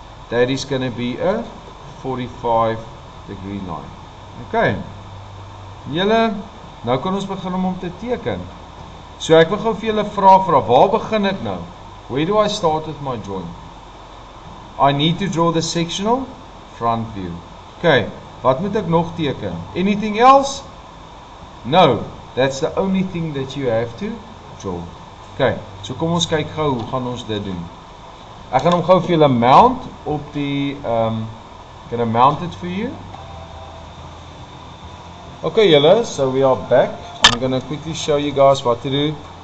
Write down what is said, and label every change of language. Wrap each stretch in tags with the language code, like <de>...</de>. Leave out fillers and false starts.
<en>That is going to be a 45-degree line.</en> <af>Okay, julle, nou kan ons begin om te teken. So ek wil gou vir julle vra, waar begin ek nou?</af> <en>Where do I start with my drawing? I need to draw the sectional front view.</en> <af>Okay, wat moet ek nog teken?</af> <en>Anything else? No, that's the only thing that you have to draw.</en> <af>Okay, so kom ons kyk gou, hoe gaan ons dit doen? Ek gaan hom gou vir julle mount op die,</af> <en>gonna mount it for you. Okay julle, so we are back. I'm gonna quickly show you guys what to do.</en>